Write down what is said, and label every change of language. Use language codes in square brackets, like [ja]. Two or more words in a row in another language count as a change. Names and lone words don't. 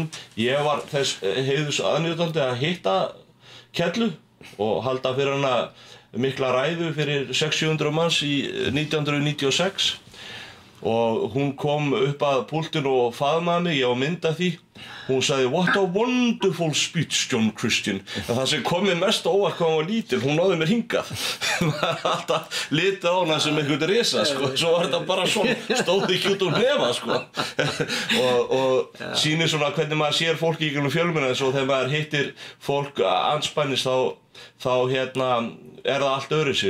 [is] Ég var þess heiðurs aðnjótandi að hitta Kellu og halda fyrir hana mikla ræðu fyrir 600-700 manns í 1996 og hún kom upp að púltinu og faðmaði mig, ég á mynd af því. Hún sagði, [en] what a wonderful speech, John Christian. [is] En það sem kom mér mest óvart hvað hún var lítil, hún náði mér hingað. Maður er alltaf litið á hana sem einhvern risa, sko. Svo var þetta bara svona, stóð ekki út hnefa, sko. og sýnir svona hvernig maður sér fólki í gegnum fjölmiðla, eins og þegar maður hittir fólk andspænis þá er það allt öðruvísi.